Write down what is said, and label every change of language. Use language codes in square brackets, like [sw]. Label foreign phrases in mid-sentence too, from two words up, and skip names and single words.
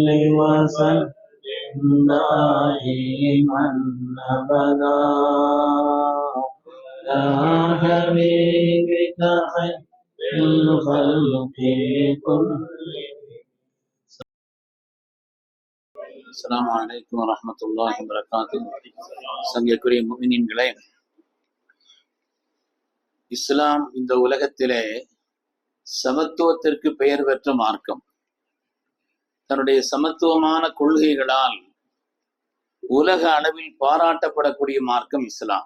[ar] وسلم دائما ابدا يا حبيبك خير الخلق كلهم. السلام عليكم ورحمة الله وبركاته. [ta] சங்கிற்குரிய முஃமினீன்களே, இஸ்லாம் இந்த உலகத்திலே சமத்துவத்திற்கு பெயர் பெற்ற மார்க்கம். தன்னுடைய சமத்துவமான கொள்கைகளால் உலக அளவில் பாராட்டப்படக்கூடிய மார்க்கம் இஸ்லாம்.